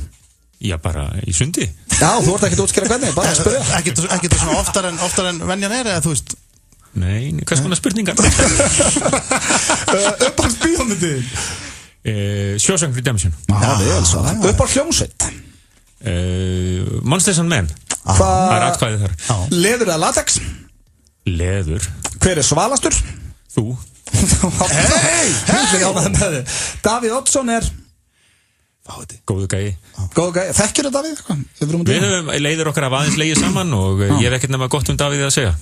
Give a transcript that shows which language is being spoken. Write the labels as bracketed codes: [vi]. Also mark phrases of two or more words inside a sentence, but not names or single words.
[is] Já, bara í sundi. Já, þú ert ekkert að útskýra hvernig, bara að spyrja. Ekkert svona oftar en venjan eða þú veist? Nei, hvers konar spurningar? Uppáhalds bíómyndin? Shawshank Redemption. Já, vel svarað. Uppáhalds hljómsveit? Monsters and Men. Það er atkvæðið þar. Leður eða latex? Leður. Hver er svalastur? Þú. Hei! Davíð Oddsson er góðu gæi. Þekkir þú Davíð? Við höfum leiðir okkar af aðeins legið saman og ég hef ekkert nema gott Davíð að segja.